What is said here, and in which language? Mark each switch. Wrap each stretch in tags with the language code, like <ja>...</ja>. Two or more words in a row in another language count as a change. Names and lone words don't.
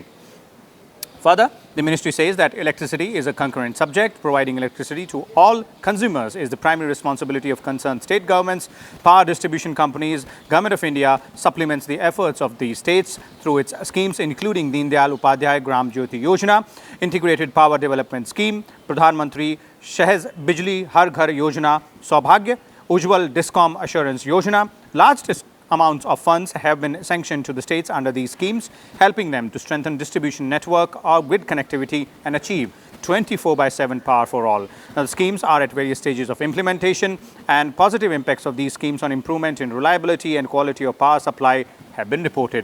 <en>Further, the ministry says that electricity is a concurrent subject. Providing electricity to all consumers is the primary responsibility of concerned state governments. Power distribution companies, Government of India supplements the efforts of the states through its schemes, including Deen Dayal Upadhyay Gram Jyoti Yojana, Integrated Power Development Scheme, Pradhan Mantri Sehaj Bijli Har Ghar Yojana, Saubhagya, Ujjwal Discom Assurance Yojana. Large amounts of funds have been sanctioned to the states under these schemes, helping them to strengthen distribution network or grid connectivity and achieve 24/7 power for all. Now, the schemes are at various stages of implementation, and positive impacts of these schemes on improvement in reliability and quality of power supply have been reported.</en>